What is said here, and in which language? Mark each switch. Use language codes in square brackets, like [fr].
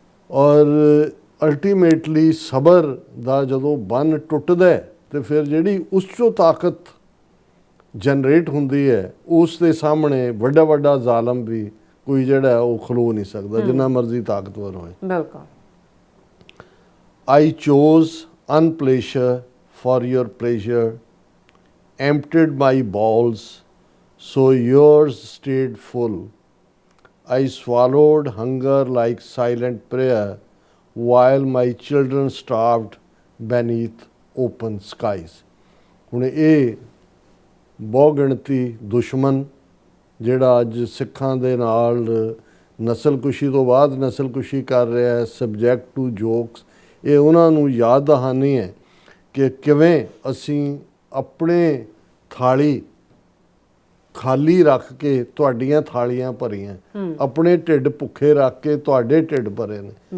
[pa] ਔਰ ਅਲਟੀਮੇਟਲੀ ਸਬਰ ਦਾ ਜਦੋਂ ਬੰਨ ਟੁੱਟਦਾ ਹੈ, ਤੇ ਫਿਰ ਜਿਹੜੀ ਉਸ 'ਚੋਂ ਤਾਕਤ ਜਨਰੇਟ ਹੁੰਦੀ ਹੈ, ਉਸ ਦੇ ਸਾਹਮਣੇ ਵੱਡਾ ਜ਼ਾਲਮ ਵੀ ਕੋਈ ਜਿਹੜਾ ਉਹ ਖਲੋ ਨਹੀਂ ਸਕਦਾ, ਜਿੰਨਾ ਮਰਜ਼ੀ ਤਾਕਤਵਰ ਹੋਏ। ਬਿਲਕੁਲ। [en] I chose unpleasure for your pleasure, emptied my bowls, so yours stayed full. I swallowed hunger like silent prayer, while my children starved beneath open skies. [pa] ਹੁਣ ਇਹ ਬਹੁਗਿਣਤੀ ਦੁਸ਼ਮਣ ਜਿਹੜਾ ਅੱਜ ਸਿੱਖਾਂ ਦੇ ਨਾਲ ਨਸਲਕੁਸ਼ੀ ਤੋਂ ਬਾਅਦ ਨਸਲਕੁਸ਼ੀ ਕਰ ਰਿਹਾ ਹੈ, ਸਬਜੈਕਟ ਟੂ ਜੋਕਸ, ਇਹ ਉਹਨਾਂ ਨੂੰ ਯਾਦ ਦਹਾਨੀ ਹੈ ਕਿ ਕਿਵੇਂ ਅਸੀਂ ਆਪਣੇ ਥਾਲੀ ਖਾਲੀ ਰੱਖ ਕੇ ਤੁਹਾਡੀਆਂ ਥਾਲੀਆਂ ਭਰੀਆਂ, ਆਪਣੇ ਢਿੱਡ ਭੁੱਖੇ ਰੱਖ ਕੇ ਤੁਹਾਡੇ ਢਿੱਡ ਭਰੇ ਨੇ।